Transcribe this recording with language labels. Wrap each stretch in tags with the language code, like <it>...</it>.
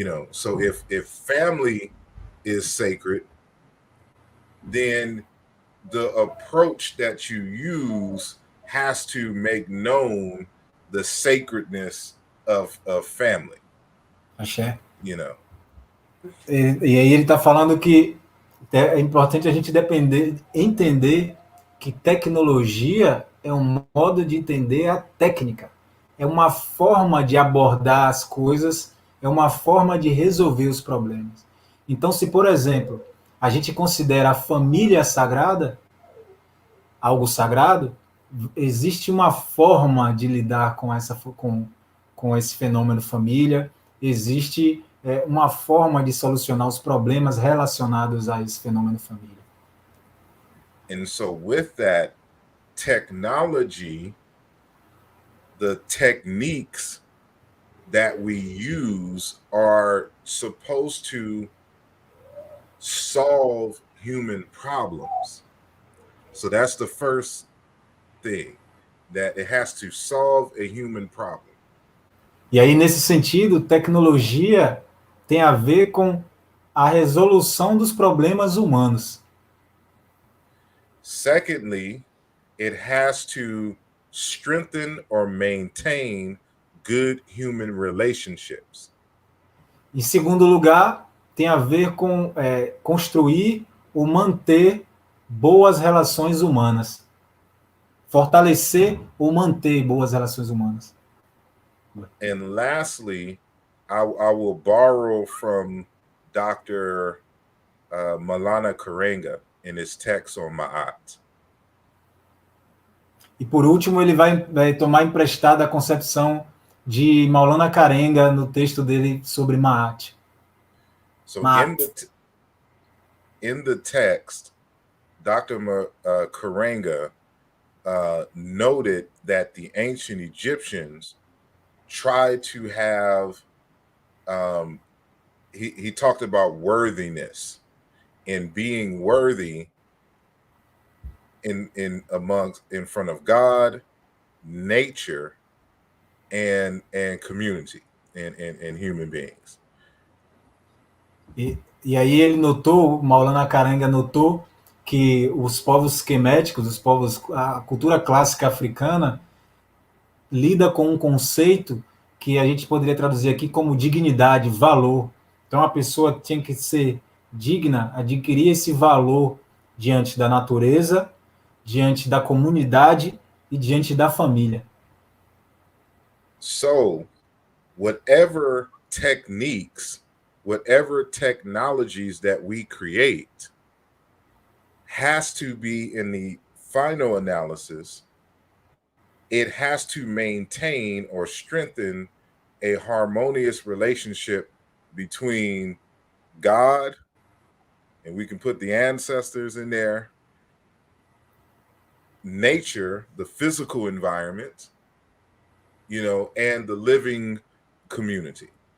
<en>So if family is sacred, then the approach that you use has to make known the sacredness of family.</en> <pt>Axé.</pt> <en>You know.</en> <pt>E aí ele está falando que é importante a gente entender que tecnologia é um modo de entender a técnica, é uma forma de abordar as coisas, é uma forma de resolver os problemas. Então, se, por exemplo, a gente considera a família sagrada, algo sagrado, existe uma forma de lidar com esse fenômeno família, existe uma forma de solucionar os problemas relacionados a esse fenômeno família.</pt> <en>And so with that technology, the techniques that we use are supposed to solve human problems. So that's the first thing, that it has to solve a human problem.</en> <pt>E aí, nesse sentido, tecnologia tem a ver com a resolução dos problemas humanos.</pt> <en>Secondly, it has to strengthen or maintain good human relationships.</en> <pt>Em segundo lugar, tem a ver com construir ou manter boas relações humanas. Fortalecer ou manter boas relações humanas.</pt> <en>And lastly, I will borrow from Dr. Maulana Karenga in his text on Ma'at.</en> <pt>E por último, ele vai tomar emprestada a concepção de Maulana Karenga no texto dele sobre Ma'at.</pt> <en>So in the text, Dr. Karenga noted that the ancient Egyptians tried to have, he talked about worthiness and being worthy in front of God, nature, and community, and human beings.</en> <pt>E aí ele notou, Maulana Karenga notou que os povos queméticos, a cultura clássica africana lida com um conceito que a gente poderia traduzir aqui como dignidade, valor. Então a pessoa tinha que ser digna, adquirir esse valor diante da natureza, diante da comunidade e diante da família.</pt> <en>So, whatever techniques, whatever technologies that we create has to be, in the final analysis, it has to maintain or strengthen a harmonious relationship between God, and we can put the ancestors in there, nature, the physical environment, and the living community.</en>